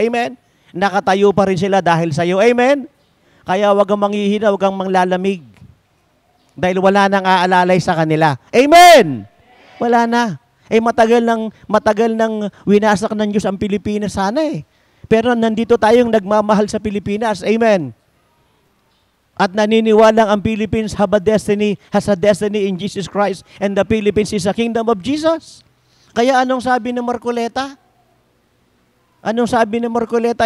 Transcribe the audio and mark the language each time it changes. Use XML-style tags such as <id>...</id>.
<tl>Amen? Nakatayo pa rin sila dahil sa'yo. Amen? Kaya wag kang manghihina, wag kang manglalamig. Dahil wala nang aalalay sa kanila. Amen! Wala na. Matagal nang winasak ng Diyos ang Pilipinas sana eh. Pero nandito tayong nagmamahal sa Pilipinas. Amen. At naniniwalang ang</tl> <en>Philippines has a destiny in Jesus Christ, and the Philippines is a kingdom of Jesus.</en> <tl>Kaya anong sabi ng Marcoleta? Anong sabi ng Marcoleta?</tl>